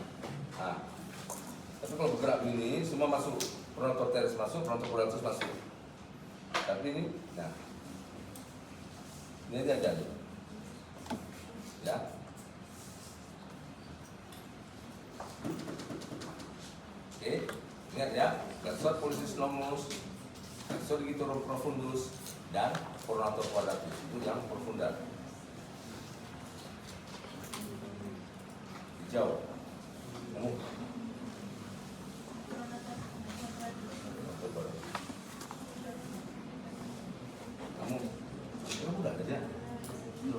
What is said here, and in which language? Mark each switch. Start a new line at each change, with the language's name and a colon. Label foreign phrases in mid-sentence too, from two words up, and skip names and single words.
Indonesian: Nah, tapi kalau bergerak begini, semua masuk.
Latin: Pronator teres masuk, pronator quadratus masuk.
Indonesian: Tapi ini, nah, ini aja nih. Ya. Oke, ingat ya,
Latin: flexor pollicis longus, flexor digitorum profundus, dan pronator quadratus.
Indonesian: Itu yang profunda. Hijau. Kamu. Kamu udah ada ya? Belum.